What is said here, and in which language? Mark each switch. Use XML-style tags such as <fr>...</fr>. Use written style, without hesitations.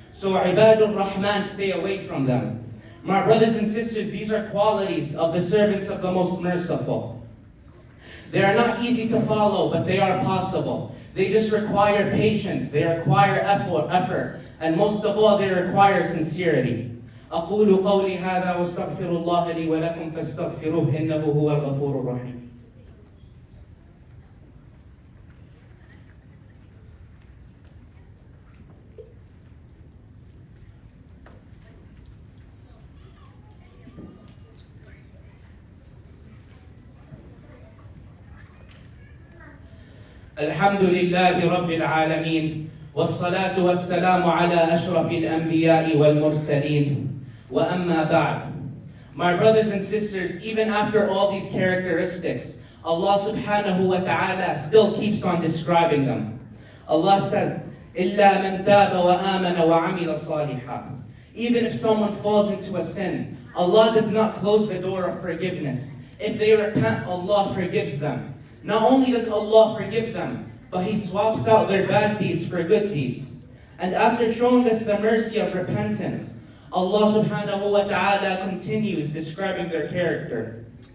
<en>So Ibadur Rahman, stay away from them. My brothers and sisters, these are qualities of the servants of the Most Merciful. They are not easy to follow, but they are possible. They just require patience, they require effort, and most of all, they require sincerity.</en> <ar>أقول قولي هذا واستغفر الله لي ولكم فاستغفروه إنه هو الغفور الرحيم. الحمد لله رب العالمين والصلاة والسلام على أشرف الأنبياء والمرسلين وأما بعد.</ar> <en>My brothers and sisters, even after all these characteristics, Allah subhanahu wa ta'ala still keeps on describing them. Allah says,</en> <ar>إِلَّا مَنْ تَابَ وَآمَنَ وَعَمِلَ صَالِحًا.</ar> <en>Even if someone falls into a sin, Allah does not close the door of forgiveness. If they repent, Allah forgives them. Not only does Allah forgive them, but He swaps out their bad deeds for good deeds. And after showing us the mercy of repentance, Allah subhanahu wa ta'ala continues describing their character.</en>